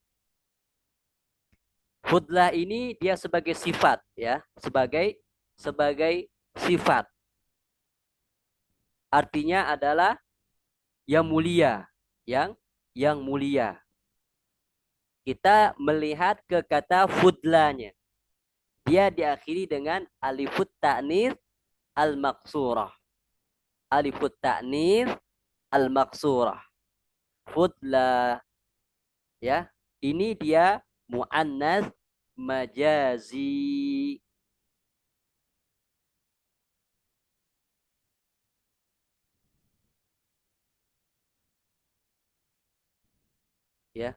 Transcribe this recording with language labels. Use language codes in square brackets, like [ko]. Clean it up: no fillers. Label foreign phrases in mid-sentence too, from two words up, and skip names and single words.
[id] Fudla ini dia sebagai sifat ya, sebagai sifat. Artinya adalah yang mulia, yang mulia. Kita melihat ke kata fudlanya. Dia diakhiri dengan [ar] ألف التأنيث المقصورة. ألف التأنيث المقصورة. [id] Fudla. Ya, ini dia [ar] مؤنث مجازي. [id] Ya.